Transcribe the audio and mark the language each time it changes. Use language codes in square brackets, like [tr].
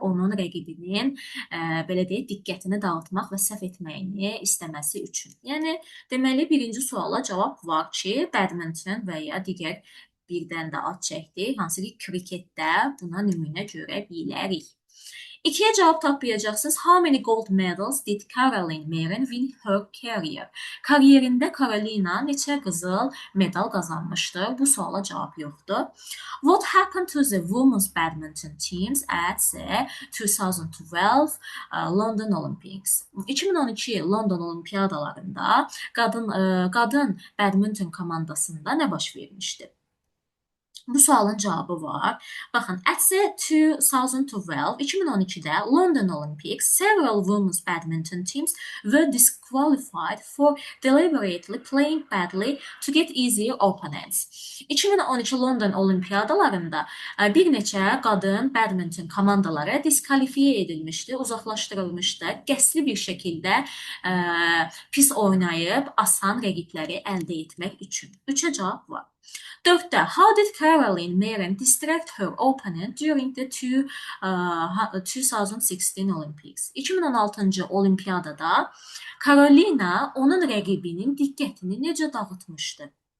[az] Onun rəqibinin belə deyək, diqqətini dağıtmaq və səhv etməyini istəməsi üçün. Yəni, deməli, birinci suala cavab var ki, badminton və ya digər birdən də ad çəkdik. Hansı ki, kriketdə buna nümunə görə bilərik. 2-yə cavab tapmayacaqsınız. [en] How many gold medals did Caroline Marin win her career? [az] Kariyerində Carolina neçə qızıl medal qazanmışdır? Bu suala cavab yoxdur. [en] What happened to the women's badminton teams at the 2012 London Olympics? [az] 2012 London Olimpiyadalarında qadın badminton komandasında nə baş vermişdi? Bu sualın cavabı var. Baxın, [en] at the 2012-də London Olympics, several women's badminton teams were disqualified for deliberately playing badly to get easier opponents. [az] 2012 London Olimpiyadalarında bir neçə qadın badminton komandaları diskalifiyə edilmişdi, uzaqlaşdırılmışdı, qəsdi bir şəkildə pis oynayıb asan rəqibləri əldə etmək üçün. 3-ə cavab var. [en] 4-də, how did Caroline Marin distract her opponent during the 2016 Olympics? [az] 2016-cı olimpiyadada Carolina onun rəqibinin diqqətini necə dağıtmışdı?